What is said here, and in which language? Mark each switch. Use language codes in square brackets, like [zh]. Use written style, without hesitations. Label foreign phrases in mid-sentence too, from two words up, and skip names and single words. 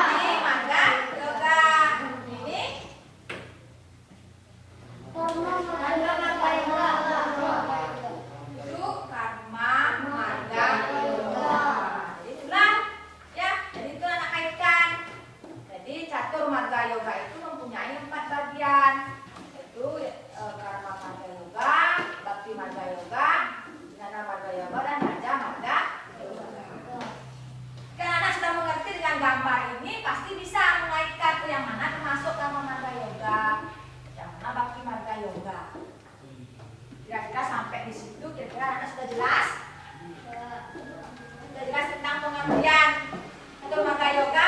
[id] Ini itu karma marga yoga. Jadi itulah ya, jadi itu anak kaitkan. Jadi catur marga yoga itu mempunyai 4 bagian, yaitu karma marga yoga, bakti marga yoga, jnana marga yoga, dan raja marga yoga. Kalau anak sudah mengerti dengan gambar ini, pasti bisa mengaitkan tuh yang mana termasuk karma marga yoga, yang mana bakti marga yoga. Kira-kira sampai di situ, kira-kira anak sudah jelas? Sudah jelas tentang pengertian catur marga yoga?